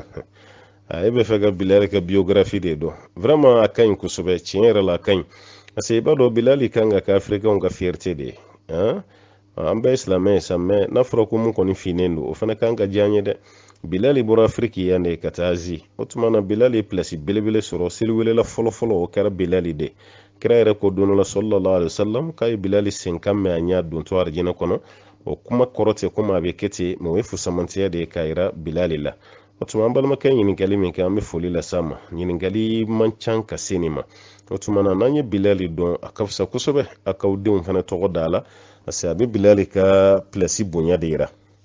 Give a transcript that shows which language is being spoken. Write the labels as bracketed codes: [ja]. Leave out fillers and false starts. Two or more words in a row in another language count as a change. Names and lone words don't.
[bm] e bɛ fɛ ka bilali ka biografi de dɔn vraiment a ka ɲi kosɛbɛ tiɲɛ yɛrɛ la a ka ɲi [fr] parce que [bm] i b'a dɔn bilali kan ka kɛ afirikɛnw ka fierté de ye an bɛɛ ye silamɛ ye sa mais n'a fɔra ko mun kɔni finnen don o fana kan ka diya an ye dɛ bilali bɔra afiriki yan de ka taa azi o tuma na bilali ye place belebele sɔrɔ seliwelela fɔlɔfɔlɔ o kɛra bilali de kira yɛrɛ ko don dɔ la [ar] صلى الله عليه وسلم [bm] k'a ye bilali sen kan mɛn a ɲɛ dontɔ arijinɛ kɔnɔ o kuma kɔrɔ tɛ komi a bɛ kɛ ten mais o ye fusamantiya de ye k'a yira bilali la o tuma an balimakɛ ɲininkali min kɛ an bɛ foli lase a ma ɲininkali man can ka se nin ma o tuma na n'an ye bilali dɔn a ka fisa kosɛbɛ a k'aw denw fana tɔgɔ da la [fr] parce que [bm] a bɛ bilali ka place bonya de yira